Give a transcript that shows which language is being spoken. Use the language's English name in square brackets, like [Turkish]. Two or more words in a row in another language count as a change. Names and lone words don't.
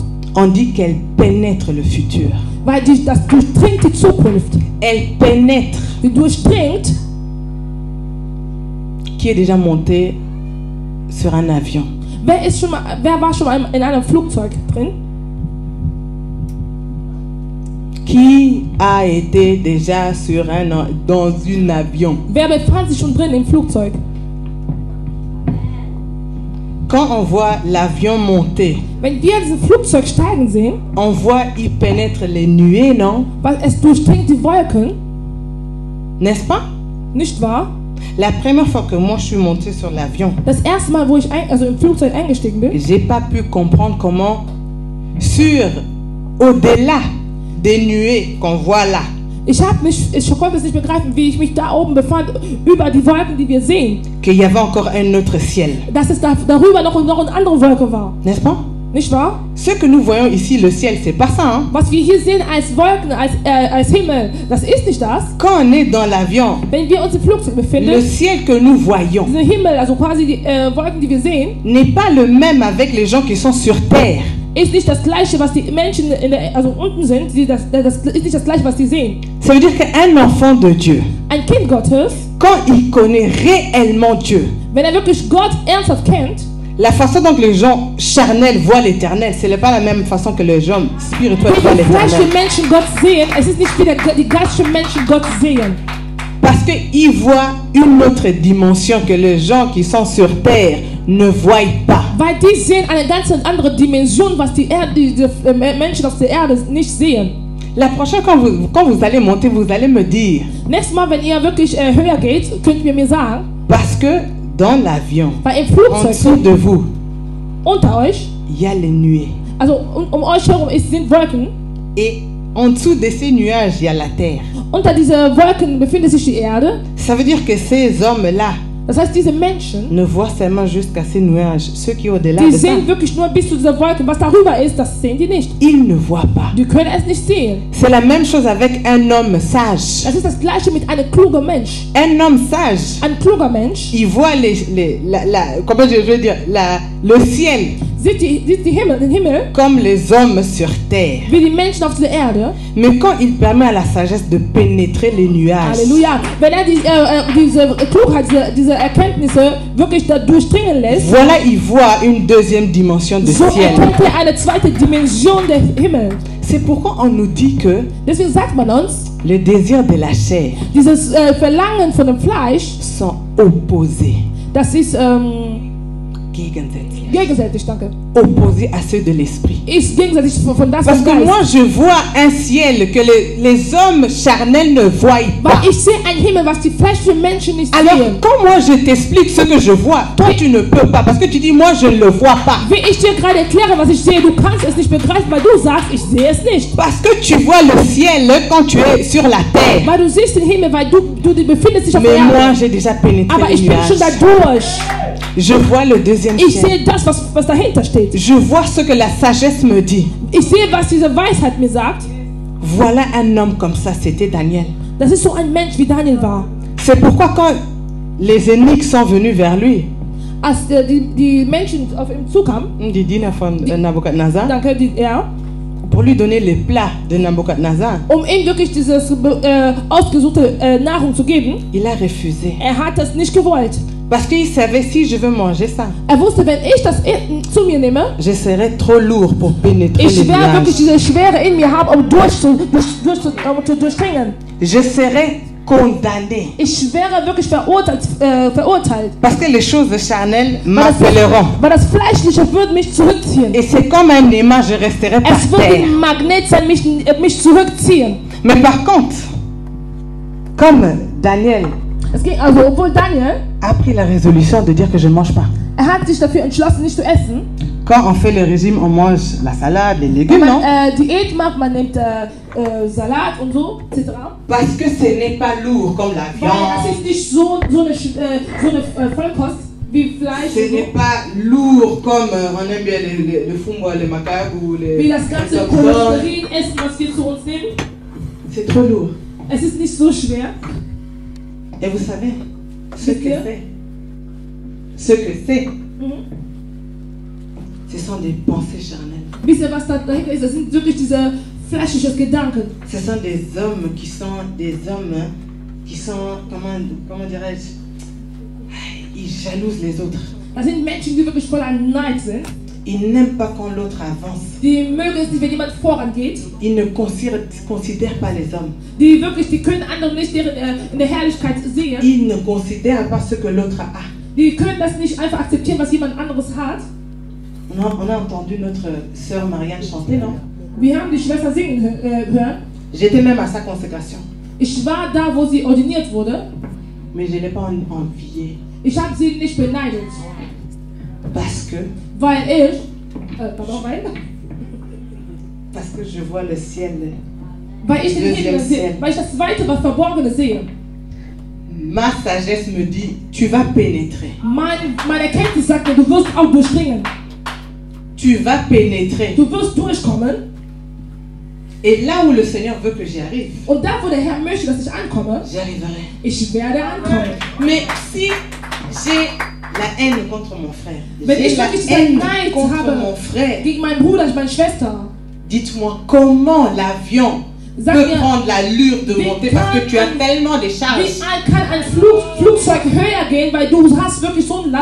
[French] On dit qu'elle pénètre le futur. [German] weil das durchdringt die Zukunft. [French] Elle pénètre. [German] Die durchdringt, [French] Qui est déjà monté sur un avion? [German] wer war schon mal in einem Flugzeug drin? [French] Qui a été déjà dans un avion? [German] Wer befand sich schon drin im Flugzeug? [French] Quand on voit l'avion monter, [German] Wenn wir dieses Flugzeug steigen sehen, [French] on voit il pénètre les nuées, non? [German] weil es durchdringt die Wolken, [French] N'est-ce pas? [German] nicht wahr? [French] La première fois que moi je suis montée sur l'avion, [German] Das erste Mal, wo ich im Flugzeug eingestiegen bin, [French] j'ai pas pu comprendre comment, au-delà des nuées qu'on voit là, [German] ich konnte es nicht begreifen, wie ich mich da oben befand, über die Wolken, die wir sehen, [French] qu'il y avait encore un autre ciel. [German] dass es darüber noch eine andere Wolke war. [French] N'est-ce pas? [German] Nicht wahr? [French] Ce que nous voyons ici, le ciel, c'est pas ça. Hein? [German] Was wir hier sehen als Wolken, als Himmel, das ist nicht das. [French] Quand on est dans l'avion, [German] Wenn wir uns im Flugzeug [French] le [German] befinden, [French] ciel que nous voyons [German] dieser Himmel, also quasi die Wolken, die wir sehen, [French] n'est pas le même avec les gens qui sont sur terre. [German] ist nicht das Gleiche, was die Menschen also unten sind. Das ist nicht das Gleiche, was die sehen. [French] Ça veut dire qu'un enfant de Dieu, [German] Ein Kind Gottes, [French] quand il connaît réellement Dieu, [German] wenn wirklich Gott ernsthaft kennt, [French] la façon dont les gens charnels voient l'éternel, ce n'est pas la même façon que les gens spirituels [German] wie [French] voient [German] die fleischlichen [French] l'éternel. [German] Menschen Gott sehen, es ist nicht wie die geistlichen Menschen Gott sehen. [French] Parce qu'ils voient une autre dimension que les gens qui sont sur terre ne voient pas. [German] Weil die sehen eine ganz andere Dimension, was die Menschen auf der Erde nicht sehen. [French] La prochaine, quand vous allez monter, vous allez me dire, [German] Nächstes Mal, wenn ihr wirklich höher geht, könnt ihr mir sagen, [French] parce que dans l'avion, [German] weil im [French] en dessous [German] Flugzeug [French] de vous, [German] unter euch, [French] il y a les nuées. [German] also um euch herum sind Wolken, [French] Et en dessous de ces nuages, il y a la terre. [German] unter diesen Wolken befindet sich die Erde. [French] Ça veut dire que ces hommes-là [German] Das heißt, diese Menschen, [French] ne voient seulement jusqu'à ces nuages. Ceux qui sont au-delà [German] die [French] de ça, [German] sehen wirklich nur bis zu dieser Wolke. Was darüber ist, das sehen die nicht. [French] ils ne voient pas. [German] Die können es nicht sehen. [French] C'est la même chose avec un homme sage. [German] Das ist das Gleiche mit einem klugen Mensch. [French] Un homme sage, [German] Ein kluger Mensch [French] il voit comment je veux dire, le ciel [German] sieht den Himmel [French] comme les hommes sur terre. [German] wie die Menschen auf dieser Erde. [French] Mais quand il permet à la sagesse de pénétrer les nuages, [German] Halleluja. Wenn diese Klugheit, diese Erkenntnisse wirklich da durchdringen lässt, [French] voilà, il voit une deuxième dimension de [German] so [French] ciel. [German] erkennt er eine zweite Dimension des Himmels. [French] C'est pourquoi on nous dit que [German] Deswegen sagt man uns, [French] les désirs de la chair [German] dieses Verlangen von dem Fleisch, [French] sont opposés, [German] das ist gegensätzlich, gegenseitig, danke. [French] opposés à ceux de l'esprit. [German] Ist gegenseitig von das [French] Parce [German] vom [French] que [German] Geist. [French] moi, je vois un ciel que les hommes charnels ne voient pas. [German] Weil ich sehe einen Himmel, was die fleischlichen Menschen nicht [French] Alors, [German] sehen. [French] quand moi je t'explique ce que je vois, toi tu ne peux pas parce que tu dis moi je ne le vois pas. [German] Wie ich dir gerade erkläre, was ich sehe, du kannst es nicht begreifen, weil du sagst, ich sehe es nicht. [French] Parce que tu vois le ciel quand tu es sur la terre. [German] Weil du siehst den Himmel, weil du befindest dich auf der [French] Mais moi [German] Erde. [French] j'ai déjà pénétré [German] Aber [French] les [German] ich bin schon da [French] nuages. [German] durch. [French] Je vois le deuxième [German] Ich [French] ciel. [German] sehe das, was dahinter steht. [French] Je vois ce que la sagesse me dit. [German] Ich sehe, was diese Weisheit mir sagt. [French] Voilà un homme comme ça, c'était Daniel. [German] Das ist so ein Mensch, wie Daniel war. [French] C'est pourquoi quand les ennemis sont venus vers lui, [German] Als die Menschen auf ihm zukamen, die Diener von Nabuchodonosor, danke, [French] pour lui donner les plats de Nabuchodonosor, [German] ihm wirklich dieses ausgesuchte Nahrung zu geben, [French] il a refusé. [German] hat das nicht gewollt. [French] Parce qu'il savait si je veux manger ça, [German] Wusste, wenn ich das zu mir nehme, [French] je serais trop lourd pour pénétrer les [German] ich werde wirklich [French] nuages. [German] diese Schwere in mir haben, um zu durchdringen. [French] Je serais condamné. [German] Ich wäre wirklich verurteilt. [French] Parce que les choses charnelles m'appelleront. [German] Weil das Fleischliche würde mich zurückziehen. [French] Et c'est comme un aimant, je resterai par [German] Es wird [French] terre. [German] ein Magnet sein, mich zurückziehen. [French] Mais par contre, comme Daniel [German] Es ging also, obwohl Daniel, [French] a pris la résolution de dire que je ne mange pas. [German] hat sich dafür entschlossen, nicht zu essen. [French] Quand on fait le régime, on mange la salade, les [German] Wenn [French] légumes, non? [German] man Diät macht, man nimmt Salat und so, [French] etc. Parce que ce n'est pas lourd comme la [German] Weil das [French] viande. [German] ist nicht so eine Vollkost wie Fleisch [French] Ce [German] und [French] n'est [German] so. [French] pas lourd comme on aime bien le fungo, le macaque ou [German] Wie [French] les... [German] das ganze [French] les [German] Cholesterin essen, was wir zu uns nehmen. [French] C'est trop lourd. [German] Es ist nicht so schwer. [French] Et vous savez, ce que c'est, ce sont des pensées charnelles. [German] Wisst ihr, was da dahinter ist? Das sind wirklich diese fleischlichen Gedanken. [French] Ce sont des hommes qui sont comment dirais-je, ils jalousent les autres. [German] Das sind Menschen, die wirklich voller Neid sind. [French] Ils n'aiment pas quand l'autre avance. [German] Die mögen es nicht, wenn jemand vorangeht. [French] Ils ne considèrent pas les hommes. [German] Die können andere nicht in der Herrlichkeit sehen. [French] Ils ne considèrent pas ce que l'autre a. [German] Die können das nicht einfach akzeptieren, was jemand anderes hat. [French] On a entendu notre sœur Marianne chanter, non? [German] Wir haben die Schwester singen hören. [French] J'étais même à sa consécration. [German] Ich war da, wo sie ordiniert wurde. [French] Mais je n'ai pas envié. [German] Ich habe sie nicht beneidet. [French] Parce que je vois le ciel. [German] Weil ich den Himmel sehe, weil ich das Zweite, was Verborgene sehe. [French] Ma sagesse me dit, tu vas pénétrer. [German] Meine Erkenntnis sagt mir, du wirst auch durchdringen. [French] Tu vas pénétrer. [German] Du wirst durchkommen. [French] Et là où le Seigneur veut que j'y arrive, [German] Und da, wo der Herr möchte, dass ich ankomme, [French] j'y arriverai. [German] ich werde ankommen. [French] Mais si j'ai la haine contre mon frère, [German] Wenn [French] j'ai [German] ich [French] la [German] wirklich [French] haine [German] Neid [French] contre [German] habe [French] mon frère, [German] gegen meinen Bruder, meine Schwester, [French] dites-moi comment l'avion [German] Sag [French] peut [German] mir, [French] prendre l'allure de [German] wie [French] monter parce que tu as [German] kann [French] tellement de [German] wie [French] charges. [German] kann ein Flugzeug höher gehen, weil du hast wirklich so einen